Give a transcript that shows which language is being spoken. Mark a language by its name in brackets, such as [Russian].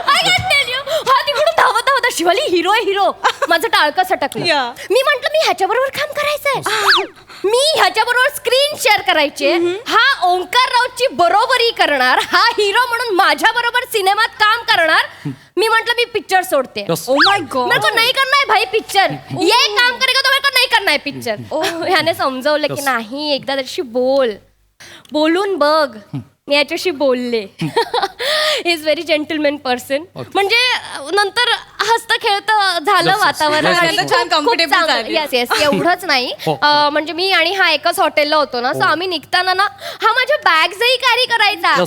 [Marathi] Actually hero माझं टाळकं सटकलं. मी म्हंटल मी ह्याच्याबरोबर काम करायचंय, मी ह्याच्याबरोबर स्क्रीन शेअर करायचे, हा ओंकार राऊतची बरोबरी करणार, हा हिरो म्हणून माझ्या बरोबर सिनेमात काम करणार. मी म्हंटल मी पिक्चर सोडते. [English] Oh my god. [Hindi] मेरे को नहीं करना है भाई पिक्चर, ये काम करेगा तो मेरे को नहीं करना है पिक्चर. [Marathi] ह्याने समजवलं की नाही, एकदा त्याच्याशी बोलून बघ. मी याच्याशी बोलले. [English] Is very gentleman person. [Marathi] म्हणजे नंतर हसत खेळत झालं वातावरण. छान comfortable झाले. [English] Yes yes. [Marathi] एवढंच नाही, म्हणजे मी आणि हा एकाच हॉटेलला होतो ना, सो आम्ही निघताना ना हा माझ्या बॅग्सही कॅरी करायचा.